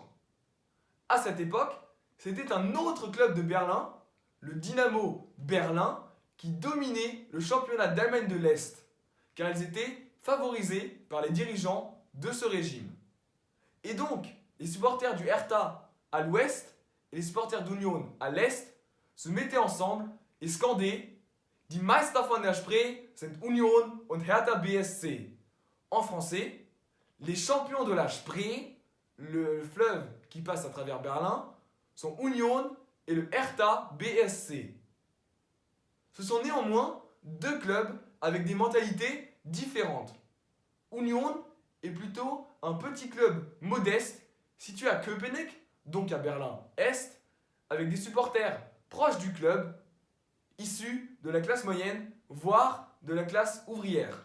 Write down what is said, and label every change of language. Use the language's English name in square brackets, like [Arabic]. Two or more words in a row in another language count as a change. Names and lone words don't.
[French] À cette époque, c'était un autre club de Berlin, le Dynamo Berlin, qui dominait le championnat d'Allemagne de l'Est, car ils étaient favorisés par les dirigeants de ce régime. Et donc, les supporters du Hertha à l'ouest et les supporters d'Union à l'est se mettaient ensemble et scandaient [German] Die Meister von der Spree sind Union und Hertha BSC. [French] En français, les champions de la Spree, le fleuve qui passe à travers Berlin, sont Union et le Hertha BSC. Ce sont néanmoins deux clubs avec des mentalités différentes. Union est plutôt un petit club modeste situé à Köpenick, donc à Berlin-Est, avec des supporters proches du club, issus de la classe moyenne, voire de la classe ouvrière.